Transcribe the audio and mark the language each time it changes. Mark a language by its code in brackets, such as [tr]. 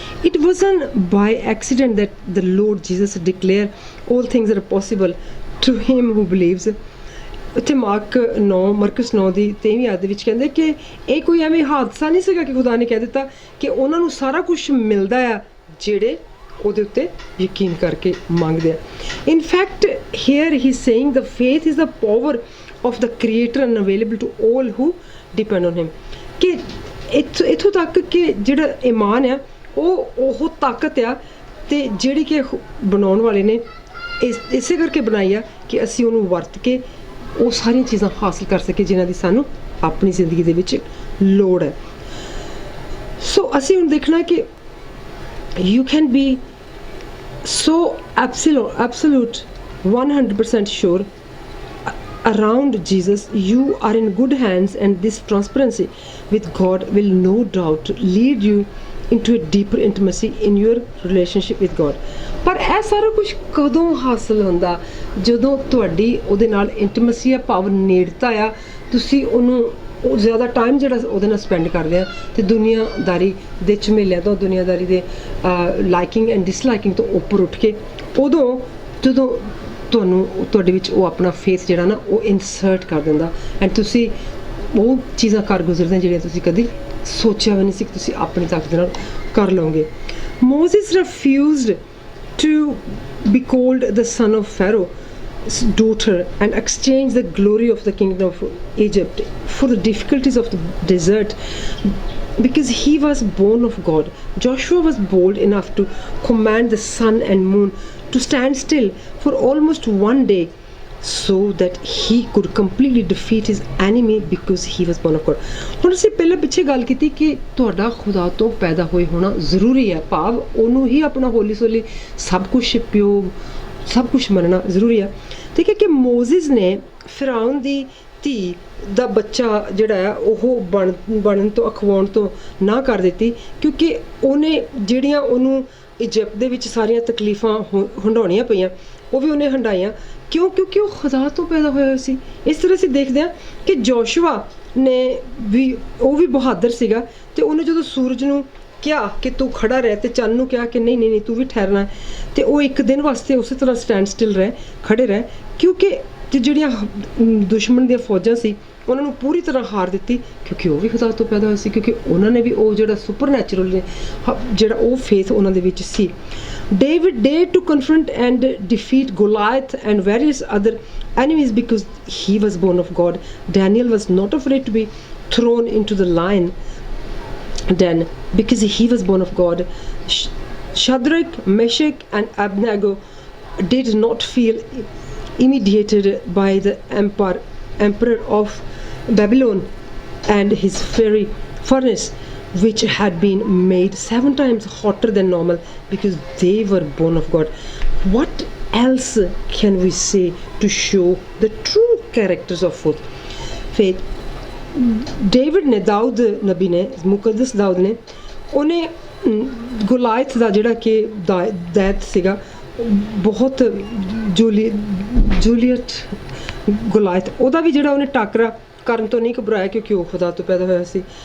[en] It wasn't by accident that the Lord Jesus declare all things are possible to him who believes. [pa] ਉੱਥੇ Marcus 9 ਦੀ 23ਵੀਂ ਆਇਤ ਦੇ ਵਿੱਚ ਕਹਿੰਦੇ ਕਿ ਇਹ ਕੋਈ ਐਵੇਂ ਹਾਦਸਾ ਨਹੀਂ ਸੀਗਾ ਕਿ ਖੁਦਾ ਨੇ ਕਹਿ ਦਿੱਤਾ ਕਿ ਉਹਨਾਂ ਨੂੰ ਸਾਰਾ ਕੁਝ ਮਿਲਦਾ ਆ ਜਿਹੜੇ ਉਹਦੇ ਉੱਤੇ ਯਕੀਨ ਕਰਕੇ ਮੰਗਦੇ ਆ। [en] In fact here he saying the faith is the power of the creator and available to all who depend on him। [pa] ਕਿ ਇੱਥੋਂ ਤੱਕ ਕਿ ਜਿਹੜਾ ਈਮਾਨ ਆ ਉਹ ਤਾਕਤ ਆ ਤੇ ਜਿਹੜੀ ਕਿ ਬਣਾਉਣ ਵਾਲੇ ਨੇ ਇਸੇ ਕਰਕੇ ਬਣਾਈ ਆ ਕਿ ਅਸੀਂ ਉਹਨੂੰ ਵਰਤ ਕੇ ਉਹ ਸਾਰੀਆਂ ਚੀਜ਼ਾਂ ਹਾਸਲ ਕਰ ਸਕੀਏ ਜਿਨ੍ਹਾਂ ਦੀ ਸਾਨੂੰ ਆਪਣੀ ਜ਼ਿੰਦਗੀ ਦੇ ਵਿੱਚ ਲੋੜ ਹੈ। ਸੋ ਅਸੀਂ ਹੁਣ ਦੇਖਣਾ ਕਿ [en] you can be so absolute 100% sure around Jesus you are in good hands, and this transparency with God will no doubt lead you into a deeper intimacy in your relationship with God। [pa] ਪਰ ਇਹ ਸਾਰਾ ਕੁਝ ਕਦੋਂ ਹਾਸਲ ਹੁੰਦਾ? ਜਦੋਂ ਤੁਹਾਡੀ ਉਹਦੇ ਨਾਲ ਇੰਟੀਮੇਸੀ ਆ, ਭਾਵ ਨੇੜਤਾ ਆ, ਤੁਸੀਂ ਉਹਨੂੰ ਉਹ ਜ਼ਿਆਦਾ ਟਾਈਮ ਜਿਹੜਾ ਉਹਦੇ ਨਾਲ ਸਪੈਂਡ ਕਰਦੇ ਆ ਤੇ ਦੁਨੀਆਦਾਰੀ ਦੇ ਝਮੇਲਿਆਂ ਤੋਂ, ਦੁਨੀਆਦਾਰੀ ਦੇ [en] liking and disliking [pa] ਤੋਂ ਉੱਪਰ ਉੱਠ ਕੇ ਉਦੋਂ ਜਦੋਂ ਤੁਹਾਡੇ ਵਿੱਚ ਉਹ ਆਪਣਾ ਫੇਥ ਜਿਹੜਾ ਨਾ ਉਹ ਇਨਸਰਟ ਕਰ ਦਿੰਦਾ ਐਂਡ ਤੁਸੀਂ ਉਹ ਚੀਜ਼ਾਂ ਕਰ ਗੁਜ਼ਰਦੇ ਜਿਹੜੀਆਂ ਤੁਸੀਂ ਕਦੀ ਸੋਚਿਆ ਵੀ ਨਹੀਂ ਸੀ ਕਿ ਤੁਸੀਂ ਆਪਣੀ ਤਾਕਤ ਨਾਲ ਕਰ ਲਓਗੇ। [en] Moses refused to be called the son of Pharaoh's daughter and exchange the glory of the kingdom of Egypt for the difficulties of the desert because he was born of God. Joshua was bold enough to command the sun and moon to stand still for almost one day so that he could completely defeat his enemy because he was born of God। [pa] ਹੁਣ ਅਸੀਂ ਪਹਿਲਾਂ ਪਿੱਛੇ ਗੱਲ ਕੀਤੀ ਕਿ ਤੁਹਾਡਾ ਖੁਦਾ ਤੋਂ ਪੈਦਾ ਹੋਏ ਹੋਣਾ ਜ਼ਰੂਰੀ ਹੈ, ਭਾਵ ਉਹਨੂੰ ਹੀ ਆਪਣਾ ਹੋਲੀ ਸੋਲੀ ਸਭ ਕੁਛ ਪਿਓ ਸਭ ਕੁਛ ਮੰਨਣਾ ਜ਼ਰੂਰੀ ਆ। ਠੀਕ ਹੈ ਕਿ ਮੋਜ਼ਿਸ ਨੇ ਫਿਰੌਨ ਦੀ ਧੀ ਦਾ ਬੱਚਾ ਜਿਹੜਾ ਆ ਉਹ ਬਣਨ ਤੋਂ ਅਖਵਾਉਣ ਤੋਂ ਨਾ ਕਰ ਦਿੱਤੀ ਕਿਉਂਕਿ ਉਹਨੇ ਜਿਹੜੀਆਂ ਉਹਨੂੰ ਇਜਿਪਟ ਦੇ ਵਿੱਚ ਸਾਰੀਆਂ ਤਕਲੀਫਾਂ ਹੰਡਾਉਣੀਆਂ ਪਈਆਂ ਉਹ ਵੀ ਉਹਨੇ ਹੰਡਾਈਆਂ। ਕਿਉਂ? ਕਿਉਂਕਿ ਉਹ ਖੁਦਾ ਤੋਂ ਪੈਦਾ ਹੋਇਆ ਸੀ। ਇਸ ਤਰ੍ਹਾਂ ਅਸੀਂ ਦੇਖਦੇ ਹਾਂ ਕਿ ਜੋਸ਼ੂਆ ਨੇ ਵੀ ਉਹ ਵੀ ਬਹਾਦਰ ਸੀਗਾ ਤੇ ਉਹਨੇ ਜਦੋਂ ਸੂਰਜ ਨੂੰ ਕਿਹਾ ਕਿ ਤੂੰ ਖੜਾ ਰਹਿ ਤੇ ਚੰਨ ਨੂੰ ਕਿਹਾ ਕਿ ਨਹੀਂ ਨਹੀਂ ਨਹੀਂ ਤੂੰ ਵੀ ਠਹਿਰਨਾ ਤੇ ਉਹ ਇੱਕ ਦਿਨ ਵਾਸਤੇ ਉਸੇ ਤਰ੍ਹਾਂ [en] stand still [pa] ਰਹੇ, ਖੜੇ ਰਹੇ ਕਿਉਂਕਿ ਜਿਹੜੀਆਂ ਦੁਸ਼ਮਣ ਦੀਆਂ ਫੌਜਾਂ ਸੀ ਉਹਨਾਂ ਨੂੰ ਪੂਰੀ ਤਰ੍ਹਾਂ ਹਾਰ ਦਿੱਤੀ ਕਿਉਂਕਿ ਉਹ ਵੀ ਖੁਦਾ ਤੋਂ ਪੈਦਾ ਹੋਏ ਸੀ, ਕਿਉਂਕਿ ਉਹਨਾਂ ਨੇ ਵੀ ਉਹ ਜਿਹੜਾ ਸੁਪਰਨੈਚੁਰਲ ਨੇ ਜਿਹੜਾ ਉਹ ਫੇਥ ਉਹਨਾਂ ਦੇ ਵਿੱਚ ਸੀ। [en] David dared to confront and defeat Goliath and various other enemies because he was born of God. Daniel was not afraid to be thrown into the lion den because he was born of God. Shadrach, Meshach and Abednego did not feel intimidated by the emperor of Babylon and his fiery furnace which had been made 7 times hotter than normal because they were born of God. What else can we say to show the true characters of faith? [pa] David ਨੇ, ਦਾਊਦ ਨਬੀ ਨੇ, ਮੁਕੱਦਸ ਦਾਊਦ ਨੇ, ਉਹਨੇ ਗੁਲਾਇਤ ਦਾ ਜਿਹੜਾ ਕਿ ਦੈਤ ਸੀਗਾ ਬਹੁਤ Juliet ਗੁਲਾਇਤ ਉਹਦਾ ਵੀ ਜਿਹੜਾ ਉਹਨੇ ਟਾਕਰਾ ਕਰਨ ਤੋਂ ਨਹੀਂ ਘਬਰਾਇਆ ਕਿਉਂਕਿ ਉਹ ਖੁਦਾ ਤੋਂ ਪੈਦਾ ਹੋਇਆ ਸੀ।